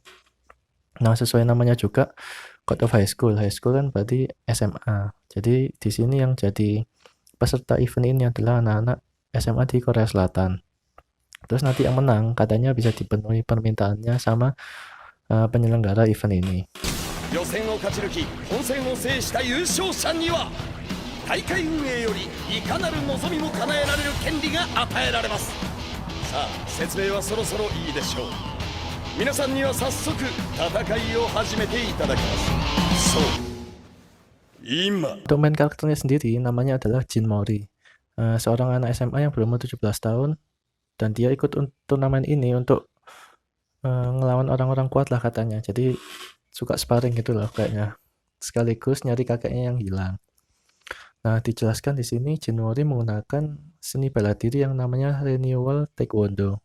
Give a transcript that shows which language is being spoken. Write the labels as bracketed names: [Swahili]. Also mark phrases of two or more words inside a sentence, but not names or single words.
[Indonesian] Nah, sesuai namanya juga God of High School. High School kan berarti SMA. Jadi di sini yang jadi peserta event ini adalah anak-anak SMA di Korea Selatan. Terus nanti yang menang katanya bisa dipenuhi permintaannya sama penyelenggara event ini. [Japanese] 予選を勝ち抜き本戦を制した優勝者には大会運営よりいかなる望みも叶えられる権利が与えられます。さあ説明はそろそろいいでしょう。皆さんには早速戦いを始めていただきます。そう今 [Indonesian] Untuk main karakternya sendiri namanya adalah Jin Mori. Seorang anak SMA yang berumur 17 tahun dan dia ikut turnamen ini untuk ngelawan orang-orang kuat lah katanya. Jadi suka sparring gitu loh kayaknya. Sekaligus nyari kakeknya yang hilang. Nah, dijelaskan di sini Jin Mori menggunakan seni bela diri yang namanya Renewal Taekwondo.